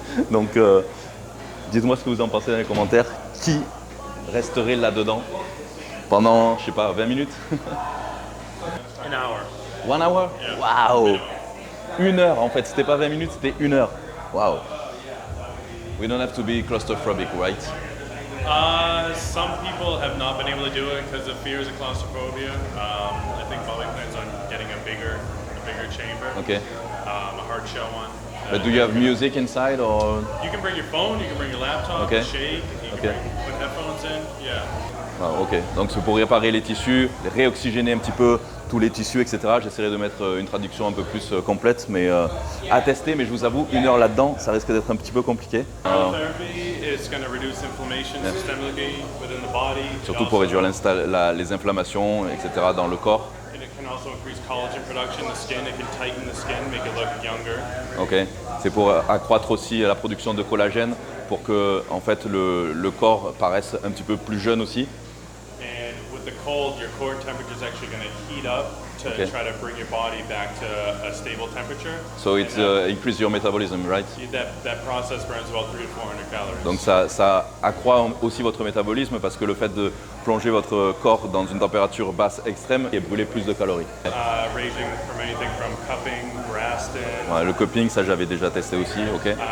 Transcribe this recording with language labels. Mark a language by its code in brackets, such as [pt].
[fr] Donc dites-moi ce que vous en pensez dans les commentaires. Qui resterait là-dedans pendant, je sais pas, 20 minutes? [en] 1 hour. 1 hour? Yeah. Wow! [fr] 1 heure en fait, c'était pas 20 minutes, c'était 1 heure. [en] Wow. We don't have to be claustrophobic, right? Some people have not been able to do it because of fears of claustrophobia. I think Bobby plans on getting a bigger chamber. Okay. A hard shell one. But do you have music inside or? You can bring your phone, you can bring your laptop, Okay. shake, you Okay. can put headphones in. Yeah. [fr] Ah, ok, donc c'est pour réparer les tissus, réoxygéner un petit peu tous les tissus, etc. J'essaierai de mettre une traduction un peu plus complète, mais à tester. Mais je vous avoue, 1 heure là-dedans, ça risque d'être un petit peu compliqué. [en] Therapy is going to reduce inflammation systemically within the body. [fr] Surtout pour réduire les inflammations, etc. dans le corps. [en] And it can also increase collagen production in the skin. It can tighten the skin, make it look younger. [fr] Ok, c'est pour accroître aussi la production de collagène, pour que en fait le corps paraisse un petit peu plus jeune aussi. [en] And with the cold, your core temperature is actually going to heat up to try to bring your body back to a stable temperature. So it increase your metabolism, right? That process burns about 300 to 400 calories. [fr] Donc ça accroît aussi votre métabolisme parce que le fait de plonger votre corps dans une température basse extrême et brûler plus de calories. [en] Ranging from anything from cupping, Graston. [fr] Ouais, le cupping, ça j'avais déjà testé aussi, ok.